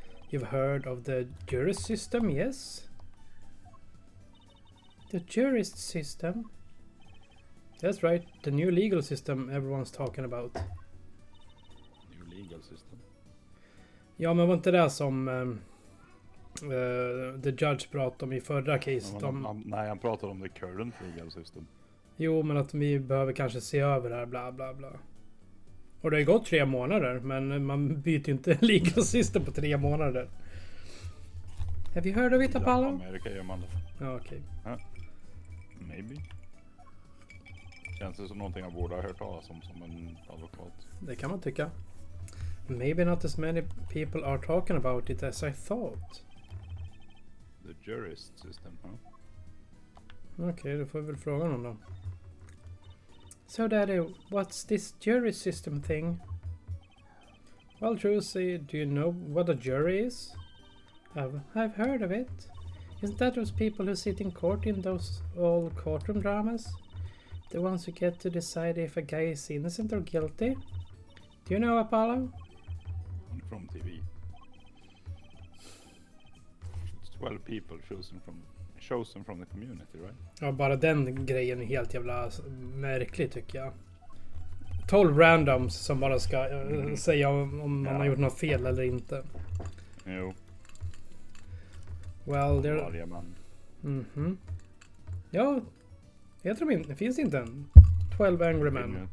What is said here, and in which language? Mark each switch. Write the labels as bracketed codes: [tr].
[en] You've heard of the jury system, yes? The jurist system? That's right, the new legal system everyone's talking about. New legal system? [sv] Ja, men var inte det som the judge pratade om i förra caset? Nej, han pratade om [en] the current legal system. [sv] Jo, men att vi behöver kanske se över det här, bla bla bla. Och det har ju gått 3 månader, men man byter ju inte [en] legal system [sv] på 3 månader. [en] Have you heard of it, Apollo? [sv] I Amerika gör man det. Ja, okej. [en] Maybe. [sv] Känns det som någonting jag borde ha hört talas om som en advokat. Det kan man tycka. [en] Maybe not as many people are talking about it as I thought. The jurist system, [sv] Okej, då får vi väl fråga honom då. [en] So Daddy, what's this jury system thing? Well, Trucy, do you know what a jury is? I've heard of it. Isn't that those people who sit in court in those old courtroom dramas? The ones who get to decide if a guy is innocent or guilty? Do you know Apollo? From TV. It's 12 people chosen from the community, right? [sv] Ja, bara den grejen är helt jävla märklig tycker jag. 12 randoms som bara ska säga om man har gjort något fel eller inte. Jo. [en] Well, there... [sv] Varje man. Mhm. Ja, jag tror det finns inte en 12 Angry Men.